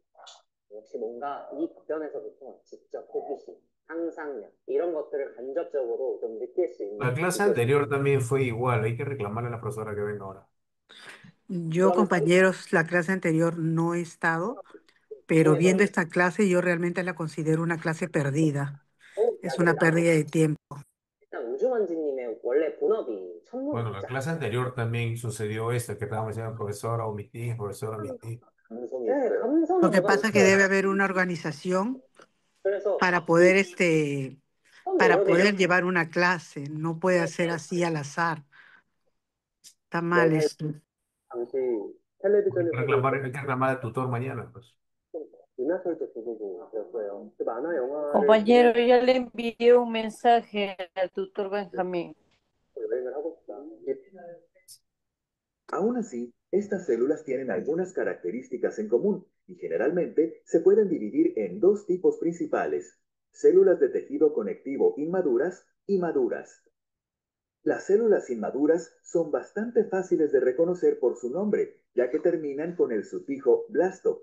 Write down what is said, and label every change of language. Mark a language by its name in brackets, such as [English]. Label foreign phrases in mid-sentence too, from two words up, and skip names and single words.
[Korean] 역시 뭔가 이 답변에서부터 직접 호기심, 상상력 이런 것들을 간접적으로 좀 느낄 수 있는 [Spanish] La clase anterior también fue igual. Hay que reclamarle a la profesora que venga ahora. Yo, compañeros, la clase anterior no he estado, pero viendo esta clase yo realmente la considero una clase perdida. Es una pérdida de tiempo. [Korean] 일단 우주먼지님의 원래 본업이 [Spanish] Bueno, la [Korean] 천문학자. [Spanish] clase anterior también sucedió esto, que estábamos diciendo profesora, omití, profesora, omití. [Korean] 네, 감성이 [Spanish] Lo que [Korean] 뭐가 [Spanish] pasa es que debe haber una organización [Korean] 그래서 [Spanish] para poder para poder [Korean] 내려내려 [Spanish] llevar una clase. No puede ser así al azar. Está mal esto. [Korean] 당시 [Spanish] Hay que [Korean] 텔레비전에서도 [Spanish] hay que reclamar al tutor mañana, pues. [Korean] 은하철도 부부였어요. 그 만화 영화를 [Spanish] Compañero, ya le envié un mensaje al tutor Benjamín. [Korean] 여행을 하고 싶다. [Spanish] Aún así, estas células tienen algunas características en común y generalmente se pueden dividir en dos tipos principales: células de tejido conectivo inmaduras y maduras. Las células inmaduras son bastante fáciles de reconocer por su nombre, ya que terminan con el sufijo blasto.